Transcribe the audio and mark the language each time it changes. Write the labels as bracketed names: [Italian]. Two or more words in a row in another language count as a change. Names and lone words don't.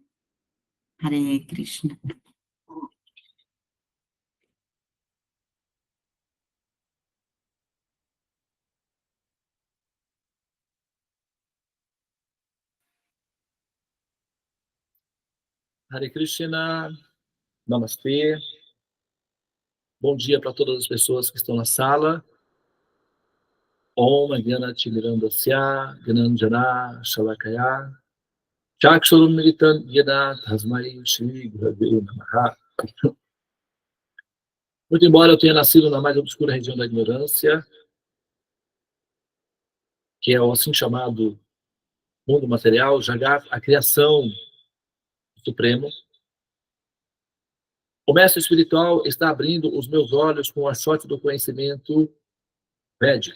[Sanskrit] हरे कृष्ण. हरे कृष्ण, [Portuguese] Namastê. Bom dia para todas as pessoas que estão na sala. [Sanskrit] ॐ ज्ञान तिमिरान्धस्य ज्ञानाञ्जन शलाकया चक्षुरुन् मीलितं येन तस्मै श्री गुरवे नमः. [Portuguese] Muito embora eu tenha nascido na mais obscura região da ignorância, que é o assim chamado mundo material, Jagat, a criação do Supremo, o mestre espiritual está abrindo os meus olhos com a sorte do conhecimento védico.